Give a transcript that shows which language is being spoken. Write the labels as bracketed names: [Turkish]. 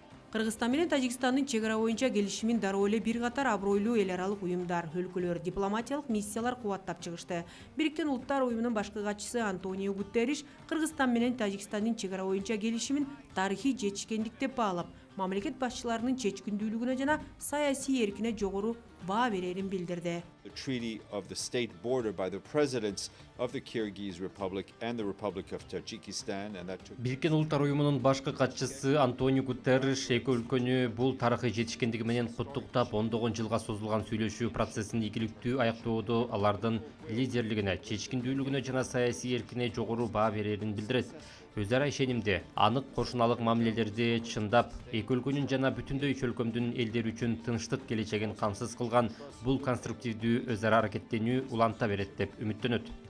[Kyrgyz] Кыргызстан менен Тажикстандын чек ара боюнча келишимин дароо эле бир катар абройлуу эл аралык уюмдар, өлкөлөр, дипломатиялык миссиялар кубаттап чыгышты. Бириккен Улуттар уюмунун башкы катчысы Антонио Гутерриш Кыргызстан менен Тажикстандын чек ара боюнча келишимин тарыхый жетишкендик деп баалап, мамлекет башчыларынын чечкиндүүлүгүнө жана саясий эркине жогору баа берерин билдирди. [English] The treaty of the state border by the presidents of the Kyrgyz Republic and the Republic of Tajikistan, and that took... [Kyrgyz] Бириккен Улуттар уюмунун башкы катчысы Антонио Гутерриш эки өлкөнү бул тарыхый жетишкендиги менен куттуктап, ондогон жылга созулган сүйлөшүү процессин ийгиликтүү аяктоодо алардын лидерлигине, чечкиндүүлүгүнө жана саясий эркине жогору баа берерин билдирет. Өз ара ишенимде, анык кошуналык мамилелерди чындап, эки өлкөнүн жана бүтүндөй чөлкөмдүн элдери үчүн тынчтык келечегин камсыз кылган бул конструктивдүү өз ара аракеттенүү уланта берет деп үмүттөнөт.